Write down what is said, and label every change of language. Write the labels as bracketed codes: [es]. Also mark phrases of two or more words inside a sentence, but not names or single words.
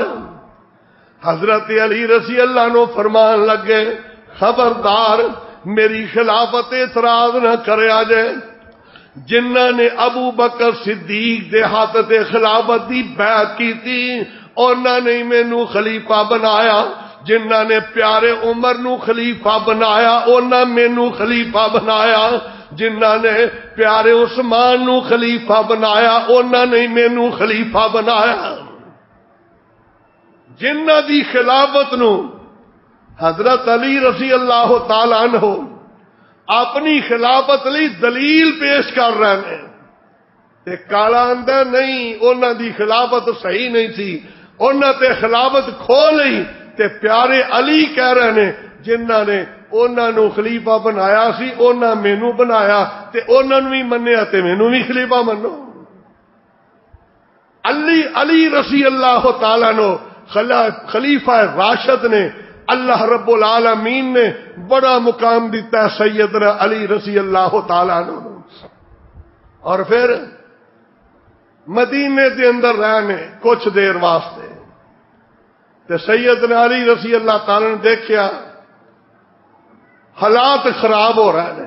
[pa] حضرت علی [ar] رضی اللہ عنہ [pa] فرمان لگے خبردار میری خلافت اعتراض نہ کریا جائے. جنہ نے ابو بکر صدیق دے ہاتھ تے خلافت دی بیعت کیتی انہوں نے مینوں خلیفہ بنایا. جنہ نے پیارے عمر نو خلیفہ بنایا انہاں مینوں خلیفہ بنایا. جنہ نے پیارے عثمان نو خلیفہ بنایا انہاں نے مینوں خلیفہ بنایا. جنہ دی خلافت نو حضرت علی [ar] رضی اللہ تعالی عنہ [pa] اپنی خلافت لی دلیل پیش کر رہے ہیں تے کالا اندر نہیں انہاں دی خلافت صحیح نہیں تھی. انہاں تے خلافت کھو لئی تے پیارے علی کہہ رہے ہیں جنہاں نے انہاں نو خلیفہ بنایا سی انہاں مینوں بنایا تے انہاں نو بھی منیا تے مینوں بھی خلیفہ منو. علی [ar] رضی اللہ تعالیٰ [pa] نو خلیفہ راشد نے اللہ رب العالمین نے بڑا مقام دیتا ہے سیدنا علی [ar] رضی اللہ تعالیٰ عنہ. [pa] اور پھر مدینے دے اندر رہنے کچھ دیر واسطے تے سیدنا علی [ar] رضی اللہ تعالیٰ [pa] نے دیکھیا حالات خراب ہو رہے ہیں.